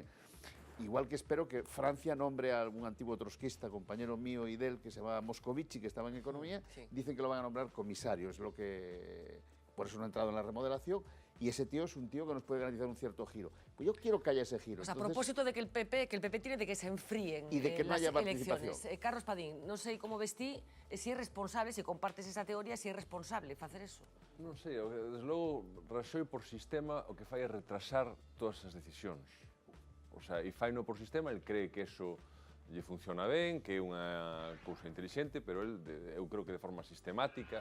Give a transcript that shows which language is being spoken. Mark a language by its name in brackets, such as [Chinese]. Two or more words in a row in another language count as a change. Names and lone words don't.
[Spanish] Igual que espero que Francia nombre a algún antiguo trotskista, compañero mío y de él, que se llama Moscovici, que estaba en Economía, dicen que lo van a nombrar comisario, es lo que... Por eso no ha entrado en la remodelación, y ese tío es un tío que nos puede garantizar un cierto giro. Pues yo quiero que haya ese giro. Pues a propósito de que el PP tiene de que se enfríen y de que no haya elecciones. [Galician] Carlos Padín, non sei como ves ti, si é responsable, se compartes esa teoría, si é responsable facer eso. Non sei, desde logo, Rajoy por sistema o que fai é retrasar todas as decisións. O sea, e faino por sistema, [Spanish] el cree [Galician] que eso lle funciona ben, que é unha cousa inteligente, pero eu creo que de forma sistemática.